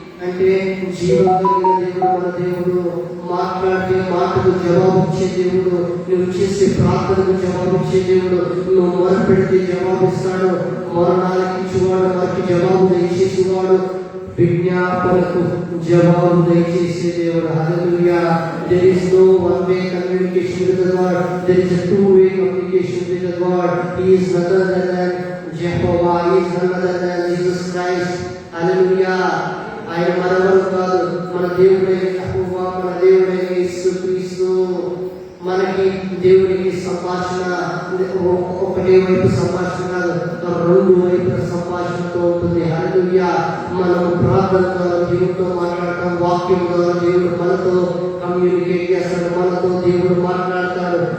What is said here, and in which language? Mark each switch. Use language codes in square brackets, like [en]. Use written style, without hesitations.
[te] అంటే జీవం కలిగిన దేవుడు మన దేవుడు. మాట్లాడితే మాటకు జవాబిచ్చే దేవుడు. నువ్వు చేసే ప్రార్థనకు జవాబిచ్చే దేవుడు. నువ్వు మొరపెడితే జవాబిస్తాడు. మరణాలకిచ్చేవాడు, వారికి జవాబు దయచేసేవాడు, విజ్ఞాపనకు జవాబు దయచేసే దేవుడు. హల్లెలూయా. [en] There is no one-way communication with the Lord. There is a two-way communication with the Lord. He is none other than Jehovah. He is none other than Jesus Christ. [te] హల్లెలూయా. ఆయన మరెవరు కాదు, మన దేవుడైన యెహోవా, మన దేవుడైన యేసుక్రీస్తు. మనకి దేవుడికి సంభాషణ ఒకటే వైపు సంభాషణ కాదు, రెండు వైపుల సంభాషణతో ఉంటుంది. హల్లెలూయా. మనం ప్రార్థన ద్వారా దేవుడితో మాట్లాడతాం, వాక్యం ద్వారా దేవుడు మనతో కమ్యూనికేట్ చేస్తాడు, మనతో దేవుడు మాట్లాడతాడు.